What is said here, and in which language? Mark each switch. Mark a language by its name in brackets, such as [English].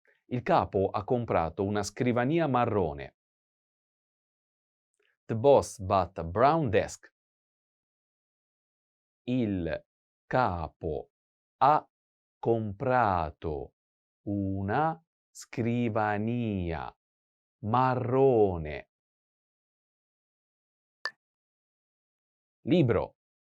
[Italian] Il capo ha comprato una scrivania marrone. [English] The boss bought a brown desk. [Italian] Il capo ha comprato una scrivania marrone. Libro.